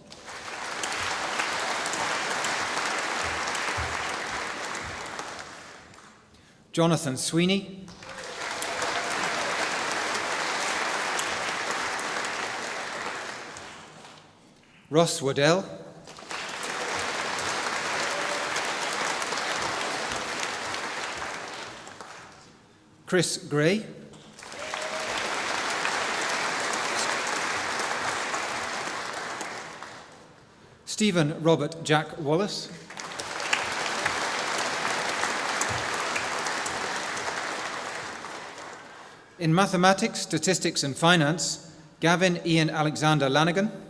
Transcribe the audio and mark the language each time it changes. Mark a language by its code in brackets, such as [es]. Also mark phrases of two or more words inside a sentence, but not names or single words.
[en] Jonathan Sweeney, Ross Waddell, Chris Gray, Stephen Robert Jack Wallace, in mathematics, statistics and finance, Gavin Ian Alexander Lanigan,